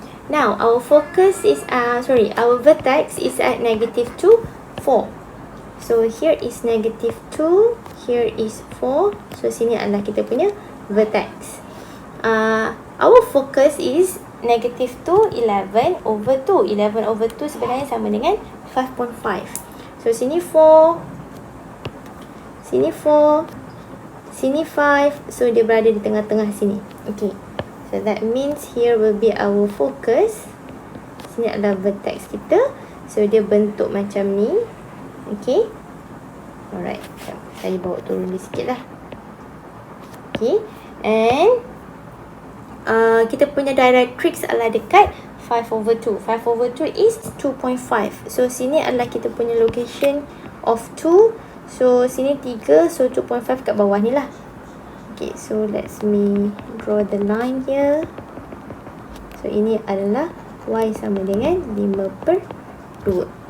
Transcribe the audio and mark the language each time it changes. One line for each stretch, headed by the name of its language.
English: Now, our focus is, our vertex is at negative 2, 4. So, here is negative 2, here is 4.
Malay: So, sini adalah kita punya vertex.
English: Our focus is negative 2, 11 over 2.
Malay: 11 over 2 sebenarnya sama dengan 5.5. So, sini 4, sini 4, sini 5. So, dia berada di tengah-tengah sini. Okay.
English: So, that means here will be our focus.
Malay: Sini adalah vertex kita. So, dia bentuk macam ni. Okay. Alright. Saya bawa turun dia sikit lah. Okay. And kita punya directrix adalah dekat 5 over 2.
English: 5 over 2 is 2.5. So, sini adalah kita punya location of 2.
Malay: So, sini 3. So, 2.5 kat bawah ni lah.
English: Okay, so let me draw the line here.
Malay: So, ini adalah Y sama dengan 5/2.